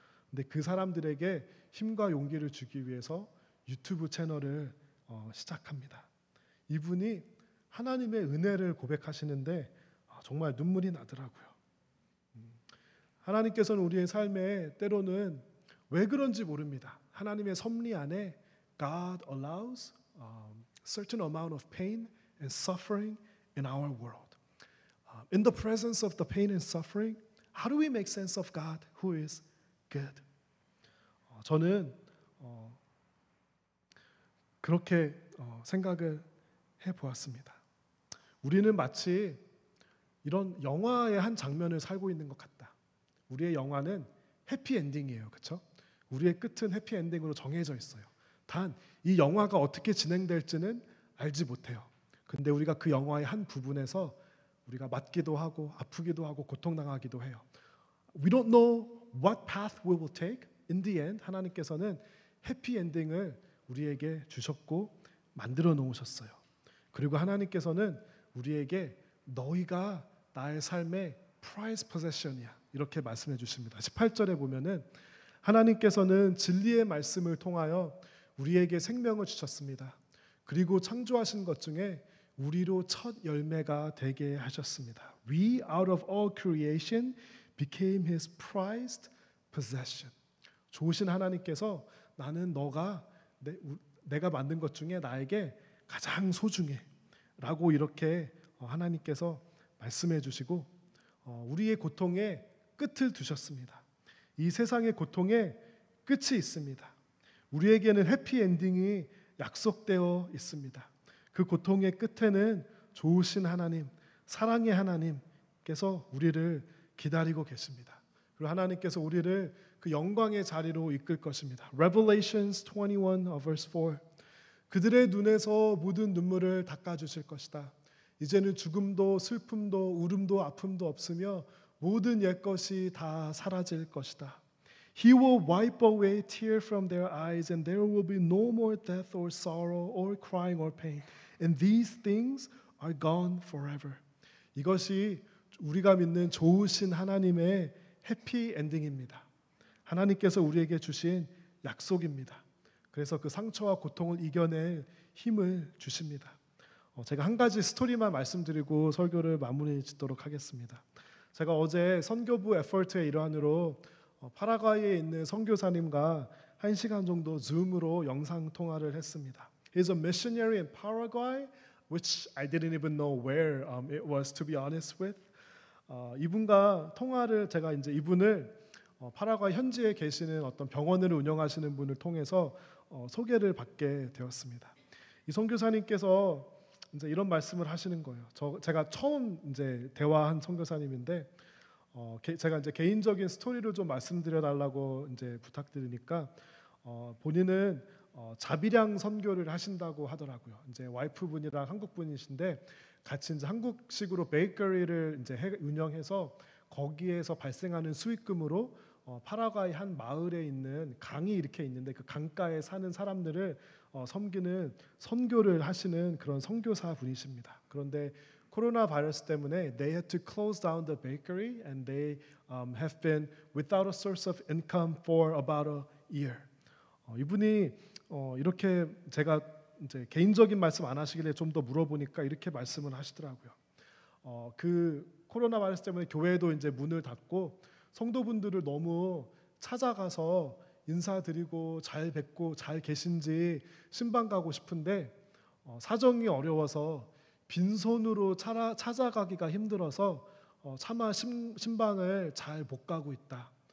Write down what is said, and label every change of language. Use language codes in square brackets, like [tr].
[ko] 근데 그 사람들에게 힘과 용기를 주기 위해서 유튜브 채널을 시작합니다. 이분이 하나님의 은혜를 고백하시는데 정말 눈물이 나더라고요. 하나님께서는 우리의 삶에 때로는 왜 그런지 모릅니다. 하나님의 섭리 안에 [en] God allows certain amount of pain and suffering in our world. In the presence of the pain and suffering, how do we make sense of God who is good? [ko] 저는 그렇게 생각을 해보았습니다. 우리는 마치 이런 영화의 한 장면을 살고 있는 것 같다. 우리의 영화는 해피엔딩이에요. 그렇죠? 우리의 끝은 해피엔딩으로 정해져 있어요. 단 이 영화가 어떻게 진행될지는 알지 못해요. 근데 우리가 그 영화의 한 부분에서 우리가 맞기도 하고 아프기도 하고 고통당하기도 해요. [en] We don't know what path we will take. In the end, [ko] 하나님께서는 해피엔딩을 우리에게 주셨고 만들어 놓으셨어요. 그리고 하나님께서는 우리에게 너희가 나의 삶의 [en] prized possession [ko] 이야. 이렇게 말씀해 주십니다. 18절에 보면은 하나님께서는 진리의 말씀을 통하여 우리에게 생명을 주셨습니다. 그리고 창조하신 것 중에 우리로 첫 열매가 되게 하셨습니다. [en] We out of all creation became his prized possession. [ko] 좋으신 하나님께서 나는 너가 내가 만든 것 중에 나에게 가장 소중해 라고 이렇게 하나님께서 말씀해 주시고 우리의 고통에 끝을 두셨습니다. 이 세상의 고통에 끝이 있습니다. 우리에게는 해피엔딩이 약속되어 있습니다. 그 고통의 끝에는 좋으신 하나님, 사랑의 하나님께서 우리를 기다리고 계십니다. 그리고 하나님께서 우리를 그 영광의 자리로 이끌 것입니다. [en] Revelations 21 verse 4. [ko] 그들의 눈에서 모든 눈물을 닦아주실 것이다. 이제는 죽음도 슬픔도 울음도 아픔도 없으며 모든 옛것이 다 사라질 것이다. [en] He will wipe away tears from their eyes and there will be no more death or sorrow or crying or pain. And these things are gone forever. [ko] 이것이 우리가 믿는 좋으신 하나님의 해피 엔딩입니다. 하나님께서 우리에게 주신 약속입니다. 그래서 그 상처와 고통을 이겨낼 힘을 주십니다. 제가 한 가지 스토리만 말씀드리고 설교를 마무리 짓도록 하겠습니다. 제가 어제 선교부 에포트의 일환으로 파라과이에 있는 선교사님과 1시간 정도 줌으로 영상 통화를 했습니다. [en] He's a missionary in Paraguay, which I didn't even know where it was, to be honest with. [ko] 이분과 통화를 제가 이제 이분을 파라과이 현지에 계시는 어떤 병원을 운영하시는 분을 통해서 소개를 받게 되었습니다. 이 선교사님께서 이제 이런 말씀을 하시는 거예요. 제가 처음 이제 대화한 선교사님인데 제가 이제 개인적인 스토리를 좀 말씀드려 달라고 이제 부탁드리니까 본인은 자비량 선교를 하신다고 하더라고요. 이제 와이프분이랑 한국분이신데 같이 이제 한국식으로 베이커리를 이제 운영해서 거기에서 발생하는 수익금으로 파라과이 한 마을에 있는 강이 이렇게 있는데 그 강가에 사는 사람들을 섬기는 선교를 하시는 그런 선교사 분이십니다. 그런데 코로나 바이러스 때문에 [en] they had to close down the bakery and they have been without a source of income for about a year. [ko] 이분이 이렇게 제가 이제 개인적인 말씀 안 하시길래 좀 더 물어보니까 이렇게 말씀을 하시더라고요. 그 코로나 바이러스 때문에 교회도 이제 문을 닫고 성도분들을 너무 찾아가서 인사드리고 잘 뵙고 잘 계신지 신방 가고 싶은데 사정이 어려워서 빈손으로 찾아가기가 힘들어서 차마 신방을 잘 못 가고 있다.